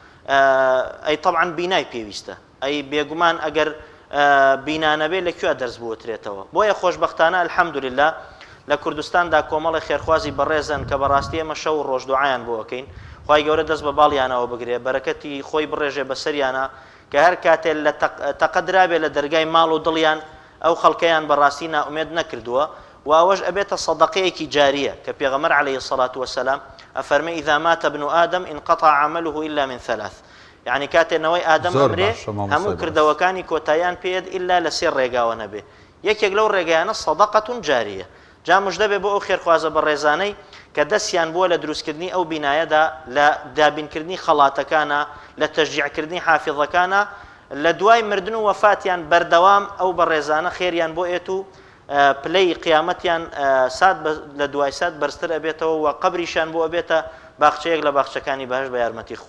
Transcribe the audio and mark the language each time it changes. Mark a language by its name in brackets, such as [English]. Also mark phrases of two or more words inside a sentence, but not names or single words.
[Central Kurdish] ئەی طبعا بینای پێویستە ئەی بێگومان ئەگەر بینانەبێ لەکوێ دەرز بوەترێتەوە بۆیە خۆشبەختانە الحەمدولله لە کوردستاندا کۆمەڵی خێرخوازی بەڕێزن کە بەڕاستی ئێمە شەو و ڕۆژ دوعایان بۆ ئەکەین خوای گەورە دەست بە باڵیانەوە بگرێ بەرەکەتی خۆی بڕێژێ بەسەریانە کە هەر کاتێ لە تەقەدرابێ لە دەرگای ماڵ و دڵیان ئەو خەڵکەیان بەڕاستی ناومێد نەکردووە و ئەوەش ئەبێتە سەدەقەیەکی جاریە کە پێغەمبەر عەلەیهی [Arabic] الصەلاة والسلام [Central Kurdish] ئەفەرمێ [Arabic] ئیذا مات ابن آدم انقطع عمله إلا من ثلاث [Central Kurdish] یعنی کاتێنەوەی ئادەم ئەمرێ هەموو کردەوەکانی کۆتاییان پێد ئللا لە سێ ڕێگاوە نەبێ یەکێک لەو ڕێگایانە سەدەقەتون جاریە جا موژدە بێ بۆ ئەو خێرخوازە بەڕێزانەی کە دەستیان بووە لە دروستکردنی ئەو بینایەدا لە دابینکردنی خەڵاتەکانە لە تەشجیعکردنی حافظەکانە لە دوای مردن و وەفاتیان بەردەوام ئەو بەڕێزانە خێریان بۆ ئێت و پلەی قیامەتیان سات لە دوای سات بەرزتر ئەبێتەوە و قەبریشان بۆ ئەبێتە باخچەیەک لە باخچەکانی بەهەشت بە یارمەتی خوا